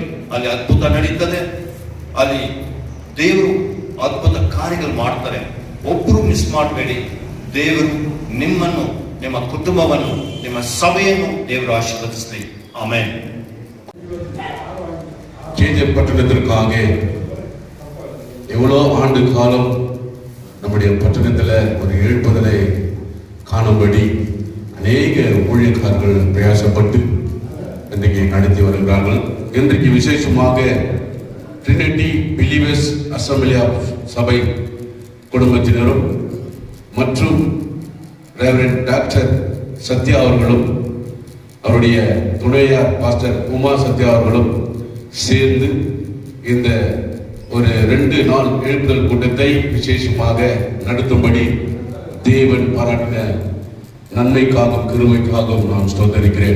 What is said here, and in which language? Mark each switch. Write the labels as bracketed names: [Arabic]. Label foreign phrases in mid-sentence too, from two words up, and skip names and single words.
[Kannada] ಅಲ್ಲಿ ಅದ್ಭುತ ನಡೀತದೆ. ಅಲ್ಲಿ ದೇವರು ಅದ್ಭುತ ಕಾರ್ಯಗಳು ಮಾಡ್ತಾರೆ. ಒಬ್ಬರು ಮಿಸ್ ಮಾಡಬೇಡಿ. ದೇವರು ನಿಮ್ಮನ್ನು, ನಿಮ್ಮ ಕುಟುಂಬವನ್ನು, ನಿಮ್ಮ ಸಭೆಯನ್ನು ದೇವರು ಆಶೀರ್ವದಿಸಲಿ. ಆಮೆನ್. [Tamil] கேஜே பட்டணத்திற்காக எவ்வளோ ஆண்டு காலம் நம்முடைய பட்டணத்தில் ஒரு எழுப்புதலை காணும்படி அநேக ஊழியக்காரர்கள் பிரயாசப்பட்டு இன்றைக்கு நடத்தி வருகிறார்கள். இன்றைக்கு விசேஷமாக ட்ரினிட்டி பிலீவர்ஸ் அசம்பிளி ஆஃப் சபை குடும்பத்தினரும் மற்றும் ரெவரண்ட் டாக்டர் சத்யா அவர்களும் அவருடைய துணையார் பாஸ்டர் உமா சத்யா அவர்களும் சேர்ந்து இந்த ஒரு 2 நாள் எழுப்புதல் கூட்டத்தை விசேஷமாக நடத்தும்படி தேவன் பாராட்டின நன்மைக்காகவும் கிருபைக்காகவும் நான் ஸ்தோத்தரிக்கிறேன்.